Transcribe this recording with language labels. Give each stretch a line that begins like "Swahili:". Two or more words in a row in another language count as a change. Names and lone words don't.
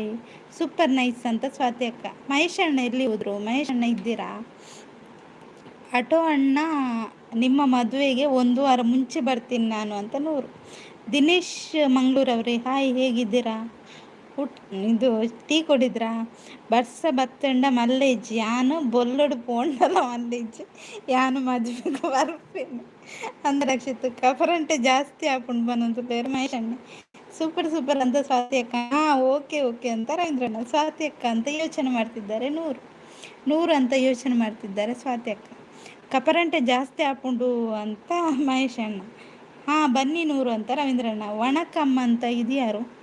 English: super nice
Kannada: ಅಂತ ಸ್ವಾತಿ ಅಕ್ಕ. ಮಹೇಶ್ ಅಣ್ಣ ಎಲ್ಲಿ ಹೋದ್ರು? ಮಹೇಶ್ ಅಣ್ಣ ಇದ್ದೀರಾ? ಆಟೋ ಅಣ್ಣ ನಿಮ್ಮ ಮದುವೆಗೆ 1 ವಾರ ಮುಂಚೆ ಬರ್ತೀನಿ ನಾನು ಅಂತ 100. ದಿನೇಶ್ ಮಂಗಳೂರವ್ರೆ ಹಾಯ್ ಹೇಗಿದ್ದೀರಾ? ಇದು ಟೀ ಕೊಡಿದ್ರಾ?
Tulu: ಬರ್ಸ ಬತ್ತಂಡ ಮಲ್ಲೇಜ್ ಯಾನು ಬೊಲ್ಲಡು ಪೋಂಡಲ ಮಲ್ಲೇಜ್ ಯಾನು
Kannada: ಮದುವೆಗೆ ಬರ್ಪೇನೆ ಅಂದ
Tulu: ರಕ್ಷಿತ್.
Kannada: ಕಫರಂಟೆ ಜಾಸ್ತಿ ಹಾಕೊಂಡು ಬಂದು ಬೇರೆ ಮಹೇಶ್ ಅಣ್ಣ.
English: super super
Kannada: ಅಂತ ಸ್ವಾತಿ ಅಕ್ಕ. ಹಾಂ
English: okay okay
Kannada: ಅಂತ ರವೀಂದ್ರಣ್ಣ. ಸ್ವಾತಿ ಅಕ್ಕ ಅಂತ ಯೋಚನೆ ಮಾಡ್ತಿದ್ದಾರೆ 100 ಅಂತ ಯೋಚನೆ ಮಾಡ್ತಿದ್ದಾರೆ ಸ್ವಾತಿ ಅಕ್ಕ. ಕಪರಂಟೆ ಜಾಸ್ತಿ ಹಾಕೊಂಡು ಅಂತ ಮಹೇಶ್ ಅಣ್ಣ. ಹಾಂ ಬನ್ನಿ 100 ಅಂತ ರವೀಂದ್ರಣ್ಣ. ವಣಕಮ್ಮ ಅಂತ ಇದ್ಯಾರು?